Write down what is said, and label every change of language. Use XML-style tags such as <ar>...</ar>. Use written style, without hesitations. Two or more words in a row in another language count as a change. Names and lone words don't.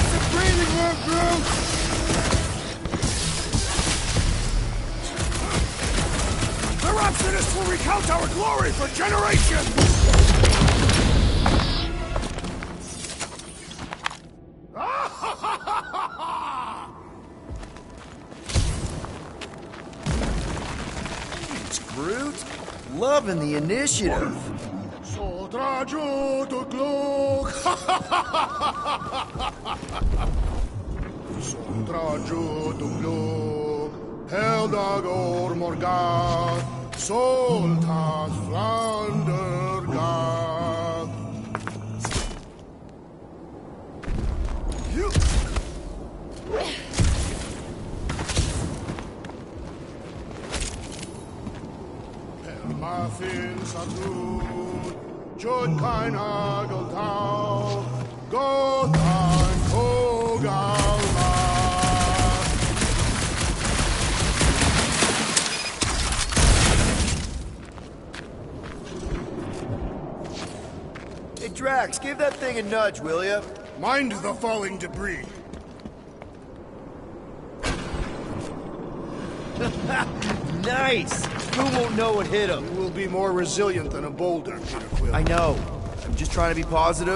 <en>It's a breathing room, Groot! The Rhapsodists will recount our glory for generations! It's Groot. Loving the initiative. Sodrajo to Glog! Sodrajo to Glog! Heldag or Morgad! Soltas Flandergad! Muffin Saturn, Jod kein Hageltau, Gott ein Kogalma. Hey, Drax, give that thing a nudge, will ya? Mind the falling debris. Nice! Who won't know what hit him? You will be more resilient than a boulder, Peter Quill. I know. I'm just trying to be positive.</en>